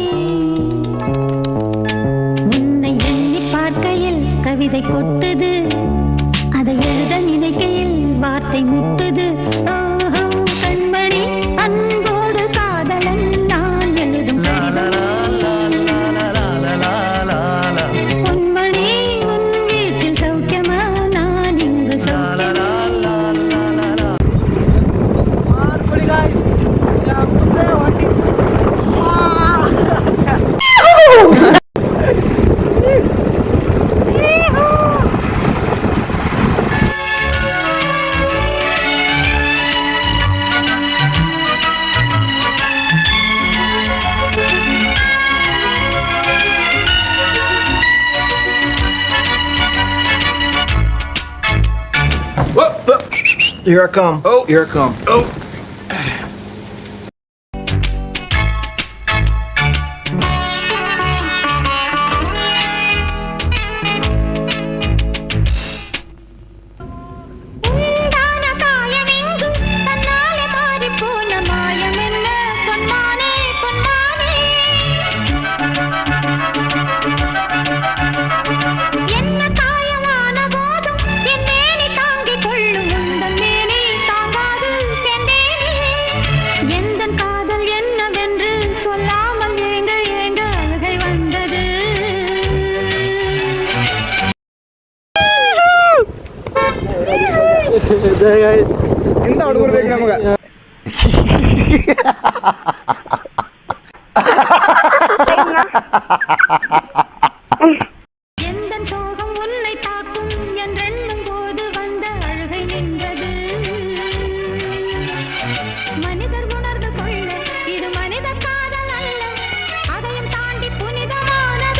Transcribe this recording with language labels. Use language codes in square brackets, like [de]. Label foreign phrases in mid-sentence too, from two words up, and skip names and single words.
[ta] உன்னை எண்ணி பார்க்கையில் கவிதை கொட்டுது, அதை எழுத நினைக்கையில் வார்த்தை முட்டுது. ஓஹோ கண்மணி அன்போடு காதலன் நான் எழுதும் கடிதமே, பொன்மணி உன் வீட்டில் சௌக்கியமா, நான் இங்கு சௌக்கியமே. [kn] ಮಾಡ್ಕೊಳ್ಳಿ ಗಾಯ್ಸ್, ಮುಂದೆ ಹೊಂಟಿ [en] Here I come. Oh, here I come. Oh. [ta] உண்டான காயமெங்கு தன்னாலே மாறிப்போன மாயமென்ன, பொன்மானே பொன்மானே. என்ன காயமான போதும் என் மேனி தாங்கிக் கொள்ளும், உந்தன் மேனி தாங்காது சென்றேனே. எந்தன் காதல் என்னவென்று சொல்லாமல் ஏங்க ஏங்க அழுகை வந்தது. [kn] ಜೈ ಗಾಯ್ಸ್. ಇಂಥ ಹುಡುಗರು ಬೇಕು ನಮಗೆ. [ta] எந்தன் சோகம் உன்னை தாக்கும் என்றெண்ணும் போது வந்த அழுகை நின்றது. மனிதர் உணர்ந்து கொள்ள இது மனித காதல் அல்ல, அதையும் தாண்டி புனிதமானது.